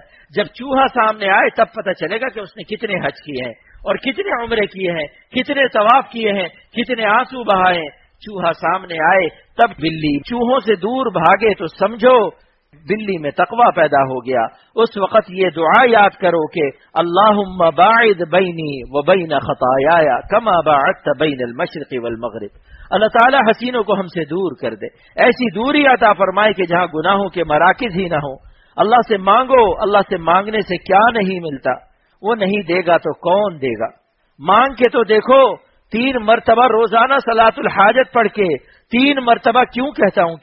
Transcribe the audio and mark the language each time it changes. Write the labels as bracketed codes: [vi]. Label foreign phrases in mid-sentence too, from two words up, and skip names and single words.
[ur] جب چوہا سامنے آئے تب پتہ چلے گا کہ اس نے کتنے حج کیے ہیں اور کتنے عمرے کیے ہیں، کتنے طواف کیے ہیں، کتنے آنسو بہائے ہیں۔ چوہا سامنے آئے تب بلی چوہوں سے دور بھاگے تو سمجھو بلی میں تقوی پیدا ہو گیا۔ اس وقت یہ دعا یاد کرو کہ [ar] اللہم باعد بینی و بین خطایایا کما باعدت بین المشرق والمغرب، [ur] اللہ تعالی حسینوں کو ہم سے دور کر دے، ایسی دوری عطا فرمائے کہ جہاں گناہوں کے مراکز ہی نہ ہوں۔ اللہ سے مانگو، اللہ سے مانگنے سے کیا نہیں ملتا، وہ نہیں دے گا تو کون دے گا؟ مانگ کے تو دیکھو 3 مرتبہ روزانہ صلاۃ الحاجت پڑھ کے 3 مرتبہ کیوں کہتا ہوں؟